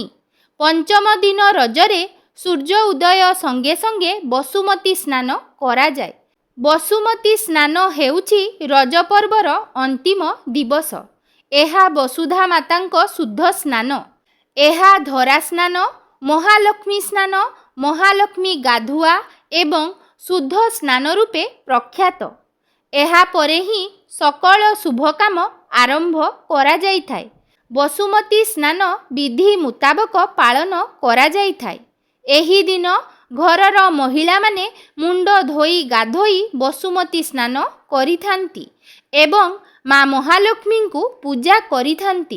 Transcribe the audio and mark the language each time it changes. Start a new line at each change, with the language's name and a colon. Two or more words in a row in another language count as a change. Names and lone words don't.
Odia: ପଞ୍ଚମ ଦିନ ରଜରେ ସୂର୍ଯ୍ୟ ଉଦୟ ସଙ୍ଗେ ସଙ୍ଗେ ବସୁମତୀ ସ୍ନାନ କରା ଯାଏ। ବସୁମତୀ ସ୍ନାନ ହେଉଛି ରଜ ପର୍ବର ଅନ୍ତିମ ଦିବସ। ଏହା ବସୁଧା ମାତାଙ୍କୁ ଶୁଦ୍ଧ ସ୍ନାନ। ଏହା ଧରା ସ୍ନାନ, ମହାଲକ୍ଷ୍ମୀ ସ୍ନାନ, ମହାଲକ୍ଷ୍ମୀ ଗାଧୁଆ ଏବଂ ଶୁଦ୍ଧ ସ୍ନାନ ରୂପେ ପ୍ରଖ୍ୟାତ। ଏହା ପରେ ହିଁ ସକଳ ଶୁଭ କାମ ଆରମ୍ଭ କରା ଯାଇଥାଏ। ବସୁମତୀ ସ୍ନାନ ବିଧି ମୁତାବକ ପାଳନ କରା ଯାଇଥାଏ। ଏହି ଦିନ ଘରର ମହିଳା ମାନେ ମୁଣ୍ଡ ଧୋଇ ଗାଧୋଇ ବସୁମତୀ ସ୍ନାନ କରିଥାନ୍ତି ଏବଂ ମାଁ ମହାଲକ୍ଷ୍ମୀ କୁ ପୂଜା କରିଥାନ୍ତି।